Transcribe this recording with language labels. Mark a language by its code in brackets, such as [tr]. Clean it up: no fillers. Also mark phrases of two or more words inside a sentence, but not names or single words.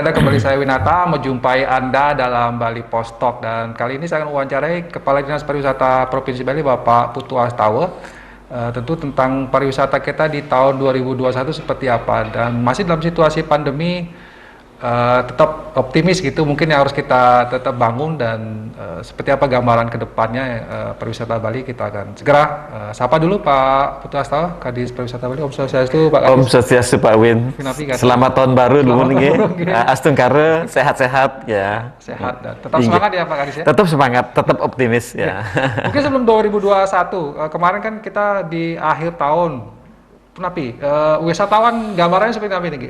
[id] berada, kembali saya Winata menjumpai Anda dalam Bali Post Talk, dan kali ini saya akan mewawancarai Kepala Dinas Pariwisata Provinsi Bali Bapak Putu Astawa tentu tentang pariwisata kita di tahun 2021 seperti apa, dan masih dalam situasi pandemi tetap optimis gitu mungkin yang harus kita tetap bangun, dan seperti apa gambaran kedepannya pariwisata Bali. Kita akan segera sapa dulu Pak Putu Astawa, Kadis Pariwisata Bali. Om Swastiastu Pak Kadis. Om Swastiastu Pak Win. Selamat tahun baru dulu nih. Astungkare sehat-sehat ya. Sehat dan tetap semangat ya Pak Kadis ya. Tetap semangat, tetap optimis ya. Mungkin sebelum 2021 kemarin kan kita di akhir tahun. Napi, wisatawan gambarannya seperti apa ini?